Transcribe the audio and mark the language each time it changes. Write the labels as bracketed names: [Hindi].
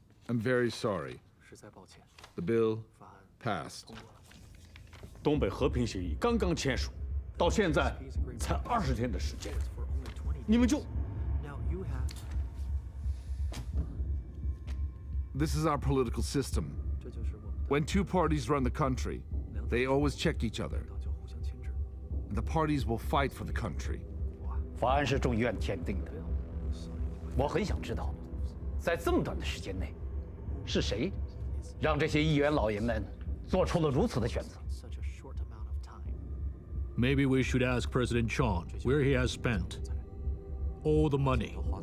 [English] I'm very sorry. [Chinese] 实在抱歉。 [English] The bill passed. [Chinese] 东北和平协议刚刚签署，到现在才20天的时间，你们就 [English] This is our political system. When two parties run the country, they always check each other. And the parties will fight for the country. [Chinese] 法案是众议院签订的，我很想知道，在这么短的时间内，是谁让这些议员老爷们做出了如此的选择？ [English] Maybe we should ask President Chan where he has spent all the money.